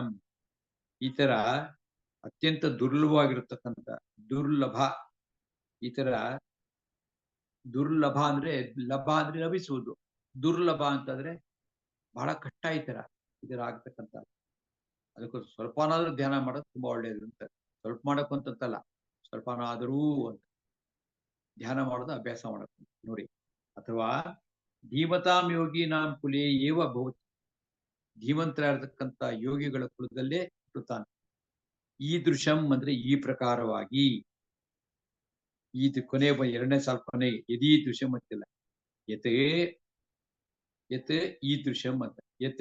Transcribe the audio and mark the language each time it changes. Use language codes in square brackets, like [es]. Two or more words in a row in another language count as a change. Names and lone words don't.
[kn] ಈ ತರ ಅತ್ಯಂತ ದುರ್ಲಭವಾಗಿರತಕ್ಕಂಥ ದುರ್ಲಭ, ಈ ತರ ದುರ್ಲಭ ಅಂದ್ರೆ ಲಭ ಅಂದ್ರೆ ಲಭಿಸುವುದು, ದುರ್ಲಭ ಅಂತಂದ್ರೆ ಬಹಳ ಕಷ್ಟ ಈ ತರ ಆಗ್ತಕ್ಕಂಥ. ಅದಕ್ಕೋಸ್ಕರ ಸ್ವಲ್ಪನಾದ್ರೂ ಧ್ಯಾನ ಮಾಡೋದು ತುಂಬಾ ಒಳ್ಳೇದು ಅಂತ. ಸ್ವಲ್ಪ ಮಾಡಕ್ ಅಂತಲ್ಲ, ಸ್ವಲ್ಪನಾದರೂ ಅಂತ ಧ್ಯಾನ ಮಾಡೋದು ಅಭ್ಯಾಸ ಮಾಡಬೇಕು ನೋಡಿ. [sa] ಅಥವಾ ಧೀಮತಾಂ ಯೋಗಿ ನಾಂ ಕುಲೇ ಏವ ಭವತಿ, [kn] ಧೀಮಂತರಾಗಿರ್ತಕ್ಕಂಥ ಯೋಗಿಗಳ ಕುಲದಲ್ಲೇ ಹುಟ್ಟುತ್ತಾನೆ. ಈ ದೃಶ್ಯಂ ಅಂದ್ರೆ ಈ ಪ್ರಕಾರವಾಗಿ, ಈ ಕೊನೆ 2ನೇ ಸಾಲು ಕೊನೆಗೆ [sa] ಯದೀ ದೃಶ್ಯಂ [kn] ಅಂತಿಲ್ಲ, [sa] ಯತ್ ಈ ದೃಶ್ಯಂ [kn] ಅಂತ.